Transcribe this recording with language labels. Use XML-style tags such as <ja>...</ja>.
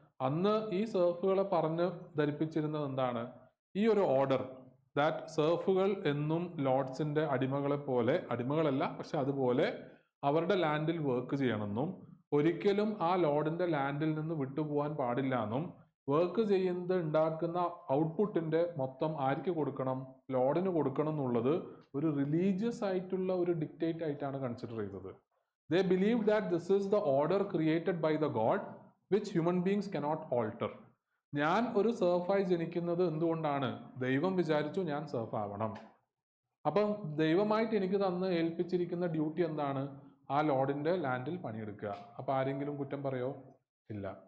<ml>അന്ന് ഈ സെർഫുകളെ പറഞ്ഞ് ധരിപ്പിച്ചിരുന്നത് എന്താണ്? ഈ ഒരു ഓർഡർ ദാറ്റ് സെർഫുകൾ എന്നും ലോർഡ്സിന്റെ അടിമകളെ പോലെ, അടിമകളല്ല പക്ഷെ അതുപോലെ അവരുടെ ലാൻഡിൽ വർക്ക് ചെയ്യണമെന്നും ഒരിക്കലും ആ ലോർഡിന്റെ ലാൻഡിൽ നിന്ന് വിട്ടുപോകാൻ പാടില്ല എന്നും വർക്ക് ചെയ്യുന്നത് ഉണ്ടാക്കുന്ന ഔട്ട്പുട്ടിന്റെ മൊത്തം ആർക്ക് കൊടുക്കണം? ലോർഡിന് കൊടുക്കണം എന്നുള്ളത് ഒരു റിലീജിയസ് ആയിട്ടുള്ള ഒരു ഡിക്റ്റേറ്റ് ആയിട്ടാണ് കൺസിഡർ ചെയ്തത്.</ml> <en>They believe that this is the order created by the God which human beings cannot alter.</en> <ml>ഞാൻ ഒരു സെർഫായി ജനിക്കുന്നത് എന്തുകൊണ്ടാണ്? ദൈവം വിചാരിച്ചു ഞാൻ സെർഫ് ആവണം. അപ്പം ദൈവമായിട്ട് എനിക്ക് തന്ന് ഏൽപ്പിച്ചിരിക്കുന്ന ഡ്യൂട്ടി എന്താണ്? ആ ലോർഡിന്റെ ലാൻഡിൽ പണിയെടുക്കുക. അപ്പൊ ആരെങ്കിലും കുറ്റം പറയോ? ഇല്ല.</ml>